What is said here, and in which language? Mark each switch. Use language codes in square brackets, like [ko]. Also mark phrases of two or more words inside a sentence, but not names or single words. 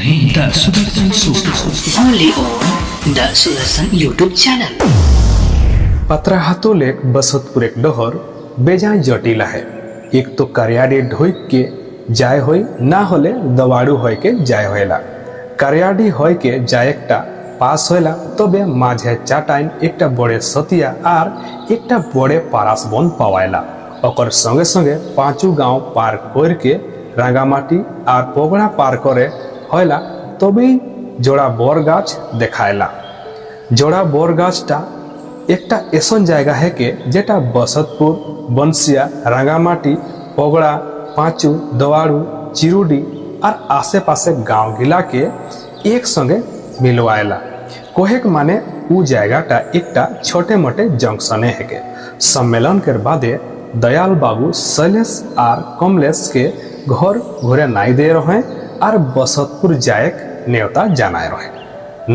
[en] The Sudarshan Show, only on The Sudarshan YouTube channel. [kyw] पतराहातो लेक बसतपुर एक डहर बेजा जटिला है। एक तो करियाडी ढोइक के जाय होय ना होले दवाड़ू होय के जाय होयला। करियाडी होय के जायकटा पास होयला तबे माझे चाटाइन एकटा बड़े सतिया आर एकटा बड़े पारास बन पावायला। ओकर संगे संगे पांचू गांव पार कर के रांगामाटी आर पोगड़ा पार करे होयला तबे जोड़ा बोर गाछ देखायला। जोड़ा बोर गाछटा एकटा एसन जायगा है के जेटा बसतपुर बंसिया रांगामाटी पोगड़ा पांचू दवाड़ू चिरुडी और आसे पासे गांव गिला के एक संगे मिलवाएला। कोहेक माने उ जायगाटा एकटा छोटे मोटे जंक्शने है के सम्मेलन के बादे दयाल बाबू शैलेश और कमलेश के घर घुरे नाई दे रहे और बसतपुर जायक नेवता जानाए रहे।